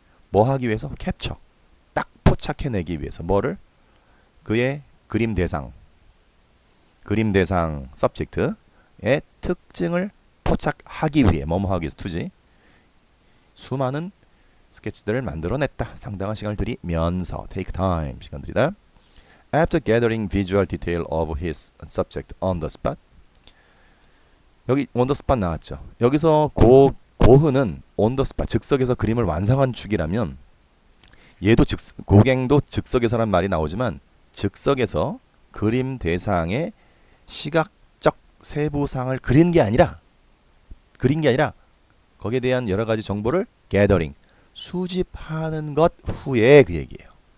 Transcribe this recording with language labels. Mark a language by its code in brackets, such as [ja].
[ko] 뭐 하기 위해서? 캡처. 딱 포착해내기 위해서. 뭐를? 그의 그림 대상 subject의 특징을 포착하기 위해 뭐뭐 하기 위해서 투지. 수많은 스케치들을 만들어냈다. 상당한 시간을 들이면서 [en] take time. [ko] 시간 들이다. [en] After gathering visual detail of his subject on the spot. [ko] 여기 on the spot 나왔죠. 여기서 고흐는 on the spot 즉석에서 그림을 완성한 축이라면 얘도 고갱도 즉석에서란 말이 나오지만 즉석에서 그림 대상의 시각적 세부상을 그린 게 아니라 거기에 대한 여러 가지 정보를 gathering 수집하는 것 후에 그 얘기예요.